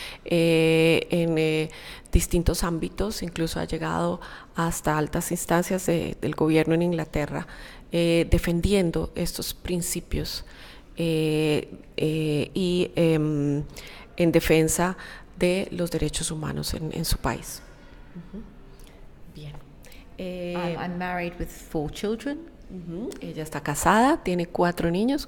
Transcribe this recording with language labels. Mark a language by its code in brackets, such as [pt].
[es] en distintos ámbitos, incluso ha llegado hasta altas instancias del gobierno en Inglaterra, defendiendo estos principios y en defensa de los derechos humanos en su país. Bien. [en] I'm married with 4 children. [es] Ella está casada, tiene 4 niños.